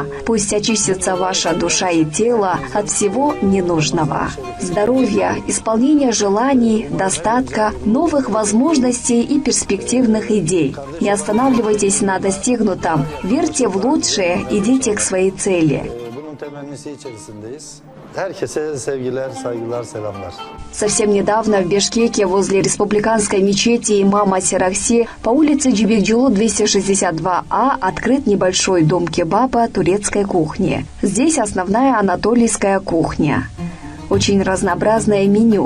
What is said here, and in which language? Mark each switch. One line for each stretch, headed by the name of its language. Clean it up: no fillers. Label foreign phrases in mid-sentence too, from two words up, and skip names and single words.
Russian: Пусть очистится ваша душа и тело от всего ненужного. Здоровья, исполнения желаний, достатка, новых возможностей и перспективных идей. Не останавливайтесь на достигнутом, верьте в лучшее, идите к своей цели.
Turkish: Herkese sevgiler, saygılar, selamlar.
Russian: Совсем недавно в Бишкеке возле республиканской мечети имама Серахси по улице Джибекджулу 262А открыт небольшой дом кебаба турецкой кухни. Здесь основная анатолийская кухня. Очень разнообразное меню.